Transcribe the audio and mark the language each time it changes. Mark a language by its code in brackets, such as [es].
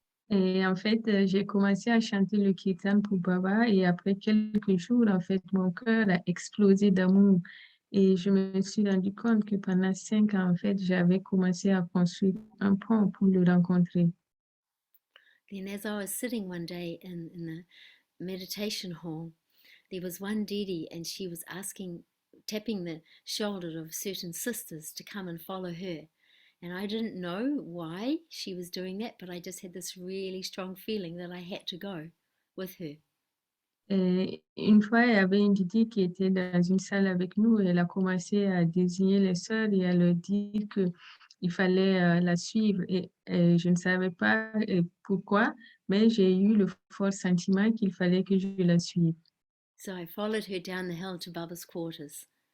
[fr] Et en fait, j'ai commencé à chanter le kirtan pour Baba et après quelques jours, en fait, mon cœur a explosé d'amour. Et je me suis rendu compte que pendant 5 ans, en fait, j'avais commencé à construire un pont pour le rencontrer. [en] Then as I was sitting one day in the meditation hall, there was one Didi and she was tapping the shoulder of certain sisters to come and follow her. And I didn't know why she was doing that, but I just had this really strong feeling that I had to go with her. [fr] Et une fois, il y avait une Didi qui était dans une salle avec nous et elle a commencé à désigner les sœurs et à leur dire qu'il fallait la suivre. Et je ne savais pas pourquoi, mais j'ai eu le fort sentiment qu'il fallait que je la suive. [en] So I followed her down the hill to Baba's quarters.